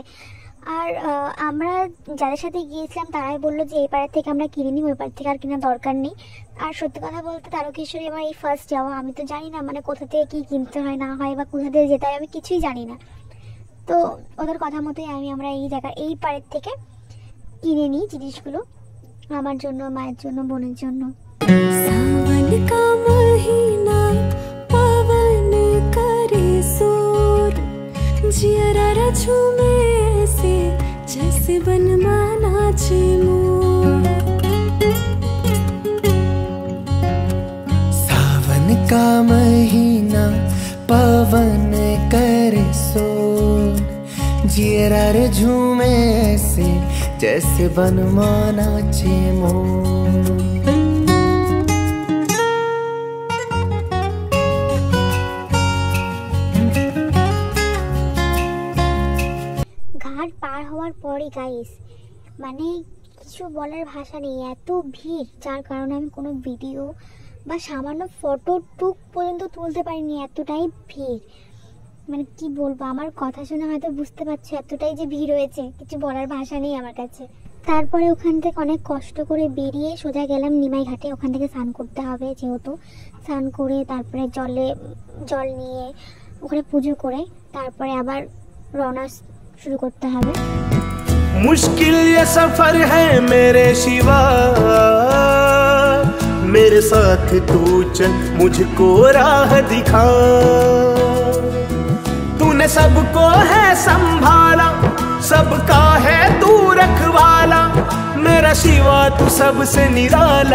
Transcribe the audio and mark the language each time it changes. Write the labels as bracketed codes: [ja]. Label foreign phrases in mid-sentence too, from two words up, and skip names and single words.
[bn] আর আমরা যাদের সাথে গিয়েছিলাম তারাই বললো যে এই পাড়ার থেকে আমরা কিনে নিই, ওই পাড় থেকে আর কেনার দরকার নেই। আর সত্যি কথা বলতে তারকেশ্বরে আমার এই ফার্স্ট যাওয়া, আমি তো জানি না কোথা থেকে কী কিনতে হয় না হয়, বা কোথা থেকে যেতে হয়, আমি কিছুই জানি না। তো ওদের কথা মতোই আমরা এই পাড়ের থেকে কিনে নিই জিনিসগুলো, আমার জন্য, মায়ের জন্য, বোনের জন্য। [hi] सावन का महीना पवन करे शोर, जियरा झूमे ऐसे जैसे बनमाना नाचे मोर। सावन का महीना पवन करे शोर, जियरा झूमे ऐसे जैसे बनमाना चेमो। [bn] ঘাট পার হওয়ার পরই গাইস মানে কিছু বলার ভাষা নেই, এত ভিড় যার কারণে আমি কোনো ভিডিও বা সামান্য ফটো টুক পর্যন্ত তুলতে পারিনি, এতটাই ভিড়। মানে কি বলবো, আমার কথা শুনে হয়তো বুঝতে পারছো এতটাই যে ভিড় হয়েছে, কিছু বলার ভাষা নেই আমার কাছে। তারপরে ওখান থেকে অনেক কষ্ট করে বেরিয়ে সোজা গেলাম নিমাই ঘাটে, ওখান থেকে স্নান করতে হবে যেহেতু। স্নান করে তারপরে জল নিয়ে ওখানে পুজো করে তারপরে আবার রওনা [hi] शुरू करते हैं। मुश्किल ये सफर है मेरे शिवा, मेरे साथ तू चल मुझको राह दिखा। तूने सबको है संभाला, सबका है तू रखवाला, मेरा शिवा तू सबसे निराला।